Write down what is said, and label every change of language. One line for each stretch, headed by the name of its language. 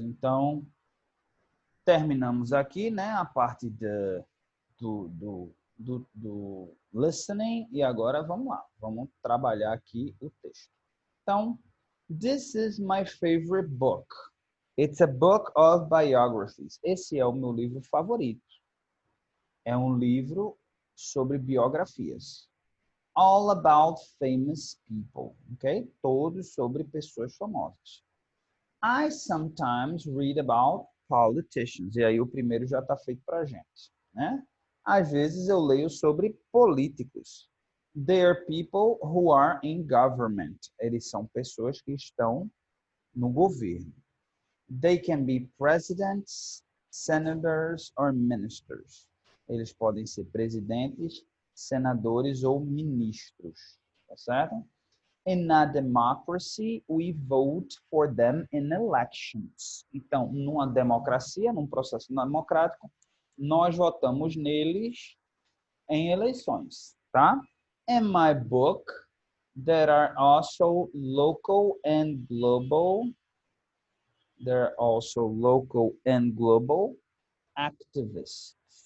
Portuguese: Então, terminamos aqui, né, a parte do listening e agora vamos lá. Vamos trabalhar aqui o texto.
English: Então, this is my favorite book. It's a book of biographies.
Portuguese: Esse é o meu livro favorito. É um livro sobre biografias.
English: All about famous people, ok?
Portuguese: Todos sobre pessoas famosas.
English: I sometimes read about politicians.
Portuguese: E aí o primeiro já está feito para a gente, né? Às vezes eu leio sobre políticos.
English: They are people who are in government.
Portuguese: Eles são pessoas que estão no governo.
English: They can be presidents, senators or ministers.
Portuguese: Eles podem ser presidentes, senadores ou ministros, tá certo?
English: In a democracy, we vote for them in elections.
Portuguese: Então, numa democracia, num processo democrático, nós votamos neles em eleições, tá?
English: In my book, there are also local and global. There are also local and global activists.